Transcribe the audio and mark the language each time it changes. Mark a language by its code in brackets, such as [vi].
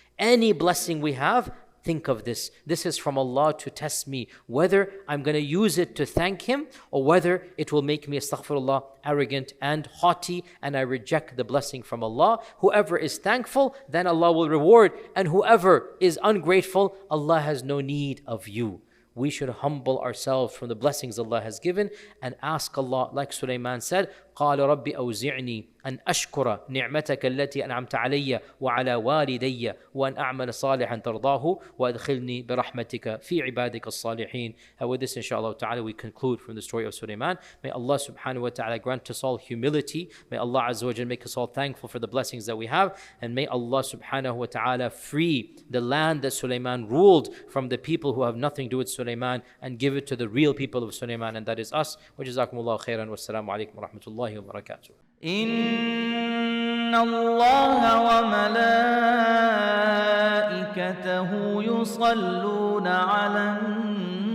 [en] Any blessing we have, think of this. This is from Allah to test me whether I'm going to use it to thank Him or whether it will make me, astaghfirullah, arrogant and haughty, and I reject the blessing from Allah. Whoever is thankful, then Allah will reward, and whoever is ungrateful, Allah has no need of you. We should humble ourselves from the blessings Allah has given and ask Allah, like Sulaiman said, [ar] قال ربي أوزعني أن أشكر نعمتك التي أنعمت علي وعلى والدي وأن أعمل صالحا ترضاه وأدخلني برحمتك في عبادك الصالحين. [en] And with this, inshallah ta'ala, we conclude from the story of Sulaiman. May Allah subhanahu wa ta'ala grant us all humility. May Allah azza wa jalla make us all thankful for the blessings that we have. And may Allah subhanahu wa ta'ala free the land that Sulaiman ruled from the people who have nothing to do with Sulaiman and give it to the real people of Sulaiman, and that is us. [ar] Wa jazakumullahu khairan. Wassalamu alaikum wa rahmatullahi wa barakatuh. إن الله وملائكته يصلون على النبي